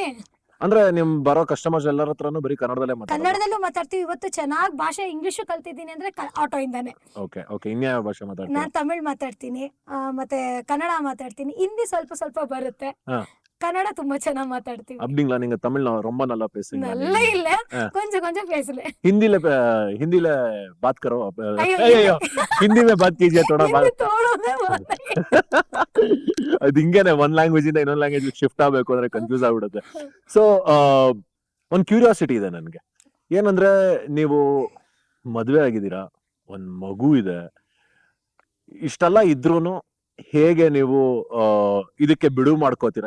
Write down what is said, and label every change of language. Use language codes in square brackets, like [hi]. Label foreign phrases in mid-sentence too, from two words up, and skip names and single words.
[kn] ಅಂದ್ರೆ ನಿಮ್ ಬರೋ ಕಸ್ಟಮರ್ಸ್ ಎಲ್ಲರ ಹತ್ರನು ಬರೀ ಕನ್ನಡದಲ್ಲೂ ಮಾತಾಡ್ತೀವಿ. ಇವತ್ತು ಚೆನ್ನಾಗಿ ಭಾಷೆ ಇಂಗ್ಲಿಷ್ ಕಲ್ತಿದ್ದೀನಿ ಅಂದ್ರೆ ಆಟೋ ಇಂದಾನೆ. ಇನ್ಯಾವ ಭಾಷೆ ಮಾತಾಡ್ತೀನಿ? ನಾನ್ ತಮಿಳ್ ಮಾತಾಡ್ತೀನಿ, ಮತ್ತೆ ಕನ್ನಡ ಮಾತಾಡ್ತೀನಿ, ಹಿಂದಿ ಸ್ವಲ್ಪ ಸ್ವಲ್ಪ ಬರುತ್ತೆ, ಕನ್ನಡ ತುಂಬಾ ಚೆನ್ನಾಗಿ ಮಾತಾಡ್ತೀವಿ. [ta] அப்படிங்களா? நீங்க தமிழ் ரொம்ப நல்லா பேசுறீங்க. நல்லா இல்ல, கொஞ்சம் கொஞ்சம் பேசல. [hi] हिंदी ले बात करो. अयो हिंदी में बात कीजिए थोड़ा. [kn] ಅದು ಹಿಂಗೇನೆ, ಒಂದ್ ಲ್ಯಾಂಗ್ವೇಜ್ ಇಂದ ಇನ್ನೊಂದ್ ಲ್ಯಾಂಗ್ವೇಜ್ ಶಿಫ್ಟ್ ಆಗ್ಬೇಕು ಅಂದ್ರೆ ಕನ್ಫ್ಯೂಸ್ ಆಗ್ಬಿಡುತ್ತೆ. ಸೊ ಒಂದ್ ಕ್ಯೂರಿಯಾಸಿಟಿ ಇದೆ ನನ್ಗೆ. ಏನಂದ್ರೆ, ನೀವು ಮದ್ವೆ ಆಗಿದ್ದೀರಾ, ಒಂದ್ ಮಗು ಇದೆ, ಇಷ್ಟೆಲ್ಲ ಇದ್ರೂನು ಹೇಗೆ ನೀವು ಇದಕ್ಕೆ ಬಿಡುವು ಮಾಡ್ಕೋತೀರಾ?